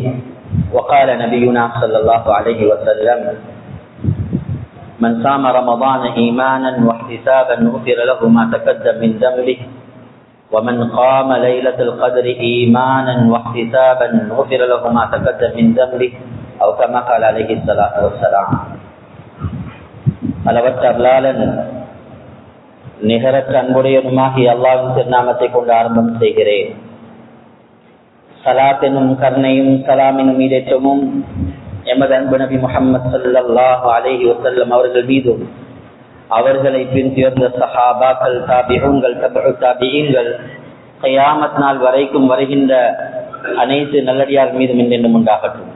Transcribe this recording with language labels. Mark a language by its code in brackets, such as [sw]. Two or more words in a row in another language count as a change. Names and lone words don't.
[ar] وقال نبينا صلى الله عليه وسلم: من صام رمضان إيمانا واحتسابا غفر له ما تقدم من ذنبه ومن قام ليلة القدر إيمانا واحتسابا غفر له ما تقدم من ذنبه أو كما قال عليه الصلاة والسلام. [ta] அளவற்ற அல்லாஹ்வின் நிகரற்ற அன்புடையவனுமாகிய அல்லாஹ்வின் திருநாமத்தை கொண்டு ஆரம்பம் செய்கிறேன். ஸலாத்தினும் கருணையும் சலாமினும் ஈடேற்றமும் எமது அன்பு நபி முஹம்மது [ar] صلى الله عليه وسلم [ta] அவர்கள் மீதும், அவர்களை பின்தொடர்ந்த சஹாபாக்கள், தாபிஊன்கள், தபஉ தாபிஈன்கள், கியாமத் நாள் வரைக்கும் வருகின்ற அனைத்து நல்லடியார் மீதும் என்றென்றும் உண்டாகட்டும்.